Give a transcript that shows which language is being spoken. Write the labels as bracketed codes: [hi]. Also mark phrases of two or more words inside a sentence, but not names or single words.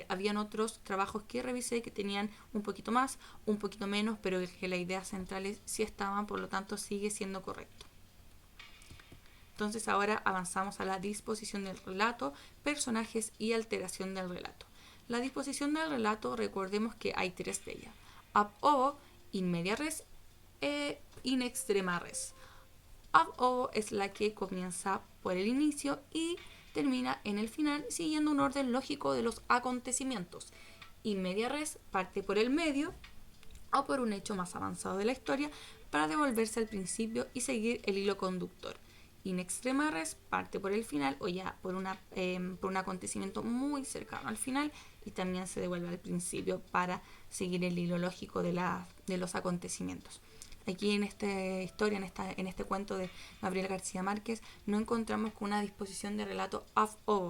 [es] Habían otros trabajos que revisé que tenían un poquito más, un poquito menos, pero que las ideas centrales sí estaban, por lo tanto sigue siendo correcto. Entonces ahora avanzamos a la disposición del relato, personajes y alteración del relato. La disposición del relato, recordemos que hay 3 de ellas. [la] Ab ovo, in media res e in extrema res. Ab ovo [es] es la que comienza por el inicio y termina en el final siguiendo un orden lógico de los acontecimientos. [la] In media res [es] parte por el medio o por un hecho más avanzado de la historia para devolverse al principio y seguir el hilo conductor. [la] In extrema res [es] parte por el final o ya por un acontecimiento muy cercano al final y también se devuelve al principio para seguir el hilo lógico de los acontecimientos. Aquí en esta historia, en este cuento de Gabriel García Márquez, no encontramos con una disposición de relato [la] ab ovo.